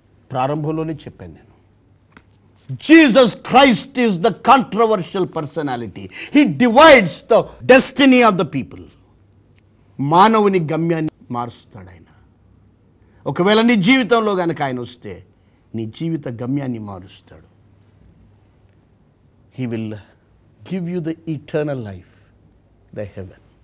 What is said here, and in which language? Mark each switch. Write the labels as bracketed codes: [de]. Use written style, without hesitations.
[te] ప్రారంభంలోనే చెప్పాను నేను, [en] Jesus Christ is the controversial personality. He divides the destiny of the people. [te] మానవుని గమ్యాన్ని మారుస్తాడు ఆయన. ఒకవేళ నీ జీవితంలో కనుక ఆయన వస్తే నీ జీవిత గమ్యాన్ని మారుస్తాడు. [en] He will give you the eternal life, the heaven.